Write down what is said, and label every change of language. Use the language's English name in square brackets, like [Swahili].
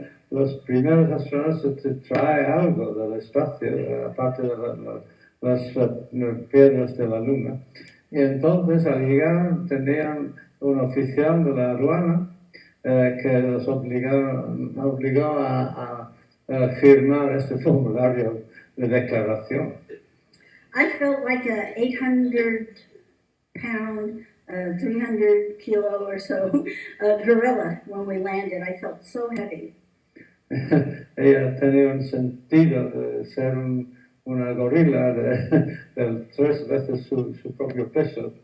[Spanish] Los primeros astronautas te trae algo del espacio, aparte de las piedras de la Luna. Y entonces al llegar tenían un oficial de la aduana que los obligó a firmar este formulario de declaración. [English] I felt like a 800-pound, 300-kilo or so gorilla when we landed. I felt so heavy. [Spanish] Ella tenía un sentido de ser una gorila de 3 veces su propio peso.